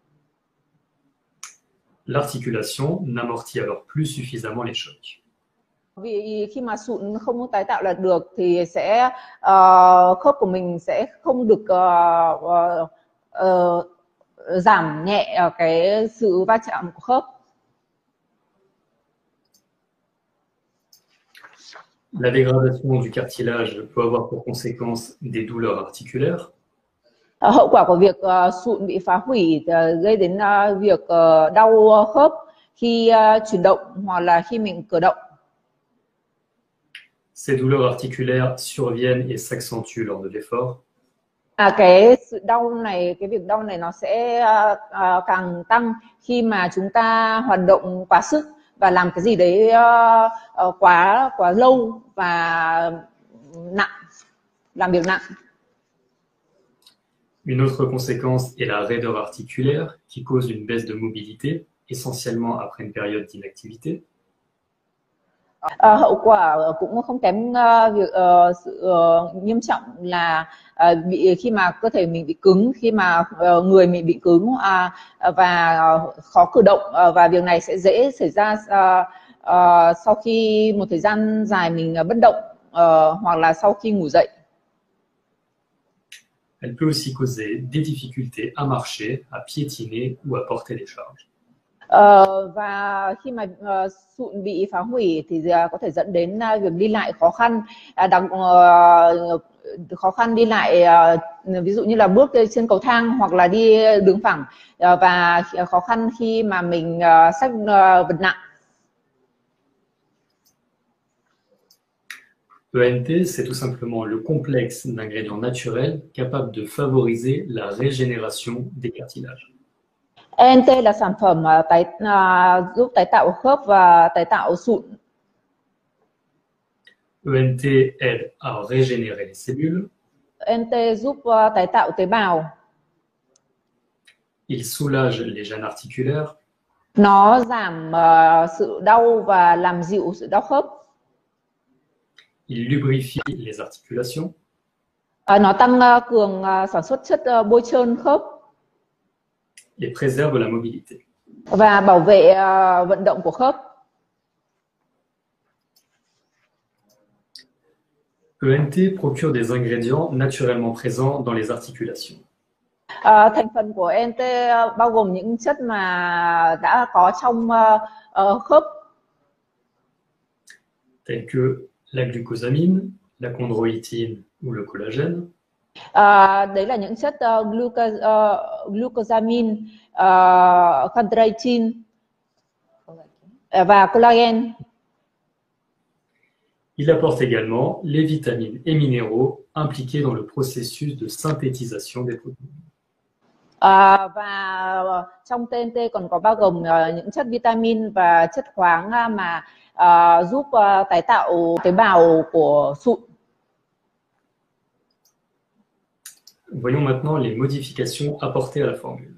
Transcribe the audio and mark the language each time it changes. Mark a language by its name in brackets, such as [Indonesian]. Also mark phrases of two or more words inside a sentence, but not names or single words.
[French] L'articulation n'amortit alors plus suffisamment les chocs. [Vietnamese] Vì khi mà sụn không tái tạo lại được thì sẽ khớp của mình sẽ không được giảm nhẹ cái sự va chạm của khớp. [French] La dégradation du cartilage peut avoir pour conséquence des douleurs articulaires. [Vietnamese] Hậu quả của việc sụn bị phá hủy gây đến việc đau khớp khi chuyển động hoặc là khi mình cử động. [French] Ces douleurs articulaires surviennent et s'accentuent lors de l'effort. [Vietnamese] Cái sự đau này, cái việc đau này nó sẽ càng tăng khi mà chúng ta hoạt động quá sức và làm cái gì đấy quá lâu và nặng, làm việc nặng. [French] Une autre conséquence est la raideur articulaire qui cause une baisse de mobilité, essentiellement après une période d'inactivité. [Vietnamese] Hậu quả cũng không kém việc sự nghiêm trọng là khi mà cơ thể mình bị cứng, khi mà người mình bị cứng và khó cử động, và việc này sẽ dễ xảy ra sau khi một thời gian dài mình bất động hoặc là sau khi ngủ dậy. [French] Elle peut aussi causer des difficultés à marcher, à piétiner ou à porter des charges. [Vietnamese] Và khi mà sụn bị phá hủy thì có thể dẫn đến việc đi lại khó khăn, khó khăn đi lại, ví dụ như là bước trên cầu thang hoặc là đi đứng phẳng, và khó khăn khi mà mình xách vật nặng. [French] ENT, c'est tout simplement le complexe d'ingrédients naturels capable de favoriser la régénération des cartilages. [Vietnamese] ENT là sản phẩm giúp tái tạo khớp và tái tạo sụn. [French] ENT aide à régénérer les cellules. [Vietnamese] ENT giúp tái tạo tế bào. [French] Il soulage les gênes articulaires. [Vietnamese] Nó giảm sự đau và làm dịu sự đau khớp. [French] Il lubrifie les articulations. [Vietnamese] Nó tăng cường sản xuất chất bôi trơn khớp. [French] Et préserve la mobilité. [Vietnamese] Và bảo vệ vận động của khớp. [French] ENT procure des ingrédients naturellement présents dans les articulations. [Vietnamese] Thành phần của ENT bao gồm những chất mà đã có trong khớp, [French] Tels que la glucosamine, la chondroïtine ou le collagène. [Vietnamese] Đấy là những chất glucosamine, chondroitin và collagen. [French] Il apporte également les vitamines et minéraux impliqués dans le processus de synthétisation des protéines. [Vietnamese] Và trong TNT còn có bao gồm những chất vitamin và chất khoáng mà giúp tái tạo tế bào của sụn. [French] Voyons maintenant les modifications apportées à la formule.